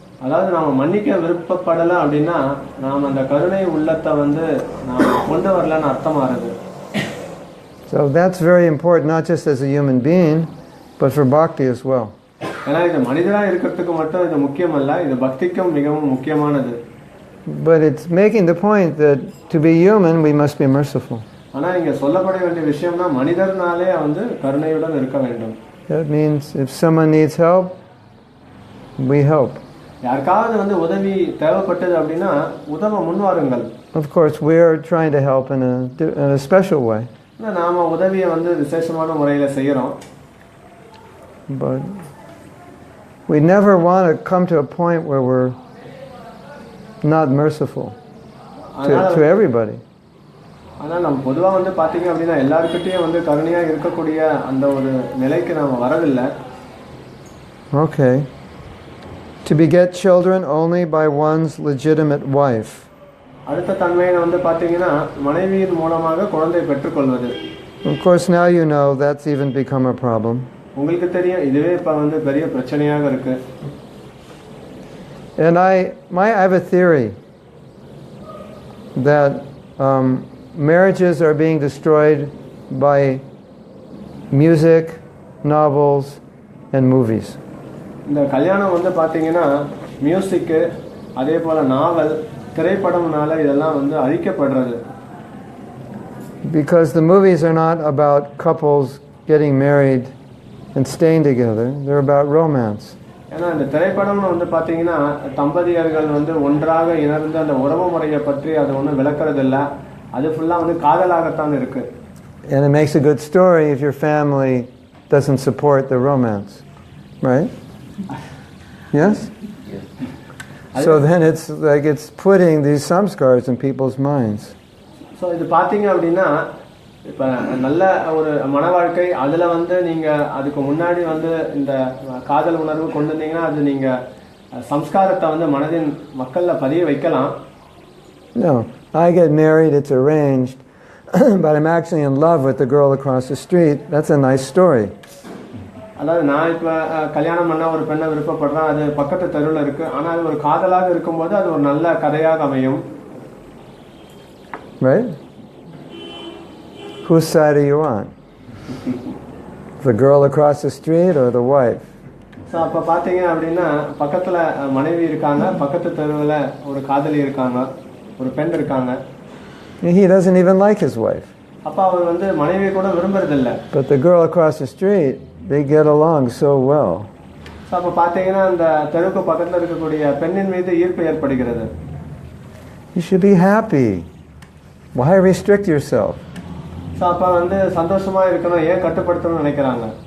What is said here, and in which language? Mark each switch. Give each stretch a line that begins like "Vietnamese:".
Tamil: அதாவது நாம மன்னிக்க விருப்பப்படல அப்படின்னா நாம அந்த கருணை உள்ளத்தை வந்து நாம கொண்டு வரலன்னு அர்த்தமாகுது.
English: So that's very important, not just as a human being, but for bhakti as well.
Tamil: ஏன்னா இது மனிதனா இருக்கிறதுக்கு மட்டும் இது முக்கியமல்ல, இது பக்திக்கும் மிகவும் முக்கியமானது.
English: But it's making the point that to be human we must be merciful.
Tamil: ஆனா இங்க சொல்லப்பட வேண்டிய விஷயம்னா மனிதர்னாலே வந்து கருணையுடன் இருக்க வேண்டும்.
English: That means if someone needs help, we help.
Tamil: யாருக்காவது வந்து உதவி தேவைப்பட்டது அப்படின்னா உதவ முன்வாருங்கள்.
English: Of course, we are trying to help in a special way.
Tamil: நாம உதவியை வந்து விசேஷமான முறையில செய்யறோம்.
English: But we never want to come to a point where we're not merciful to everybody.
Tamil: ஆனா நம்ம பொதுவா வந்து பாத்தீங்க அப்படின்னா எல்லார்கிட்டயும் வந்து கருணையா இருக்கக்கூடிய அந்த ஒரு நிலைக்கு நாம வரவில்லை.
English: Okay. To beget children only by one's legitimate wife.
Tamil: அடுத்த தன்மையை வந்து பாத்தீங்கன்னா மனைவியின் மூலமாக குழந்தை பெற்றுக்கொள்வது.
English: Of course, now you know that's even become a problem.
Tamil: உங்களுக்கு தெரியும் இதுவே இப்ப வந்து பெரிய பிரச்சனையாக இருக்கு.
English: And I have a theory that marriages are being destroyed by music, novels, and movies.
Tamil: இந்த கல்யாணம் வந்து பாத்தீங்கன்னா மியூசிக், அதே போல நாவல், திரைப்படம்னால இதெல்லாம் வந்து அழிக்கப்படுறது.
English: Because the movies are not about couples getting married and staying together, they're about romance.
Tamil: ஏன்னா இந்த திரைப்படம்னு வந்து பாத்தீங்கன்னா தம்பதியர்கள் வந்து ஒன்றாக இணைந்து அந்த உறவு முறையை பற்றி அது ஒன்றும் விளக்குறது இல்லை, அது ஃபுல்லா வந்து காதலாகத்தான் இருக்கு.
English: And it makes a good story if your family doesn't support the romance, right? Yes? So then it's like it's putting these samskars in people's minds.
Tamil: So இது பாத்தீங்க அப்படின்னா இப்ப நல்ல ஒரு மன வாழ்க்கை, அதுல வந்து நீங்க அதுக்கு முன்னாடி வந்து இந்த காதல் உணர்வு கொண்டு வந்தீங்கன்னா அது நீங்க சம்ஸ்காரத்தை வந்து மனதின் மக்கள்ல பதிய வைக்கலாம்.
English: No, I get married, it's arranged, but I'm actually in love with the girl across the street. That's a nice story.
Tamil: அதாவது நான் இப்ப கல்யாணம் பண்ண ஒரு பெண்ணை விருப்பப்படுறேன், அது பக்கத்து தெருவில் இருக்கு, ஆனா அது ஒரு காதலாக இருக்கும்போது அது ஒரு நல்ல கதையாக அமையும்.
English: Right? Whose side are you on? The girl across the street or the wife?
Tamil: So அப்போ பார்த்தீங்க அப்படின்னா பக்கத்தில் மனைவி இருக்காங்க, பக்கத்து தெருவில் ஒரு காதலி இருக்காங்க, ஒரு பெண் இருக்காங்க.
English: He doesn't even like his wife.
Tamil: அப்போ அவர் வந்து மனைவியை கூட விரும்புறதில்லை.
English: But the girl across the street, they get along so well.
Tamil: So அப்போ பார்த்தீங்கன்னா அந்த தெருவுக்கு பக்கத்தில் இருக்கக்கூடிய பெண்ணின் மீது ஈர்ப்பு ஏற்படுகிறது.
English: You should be happy. Why restrict yourself? So
Tamil: so அப்போ வந்து சந்தோஷமா இருக்கணும், ஏன் கட்டுப்படுத்தணும்னு நினைக்கிறாங்க?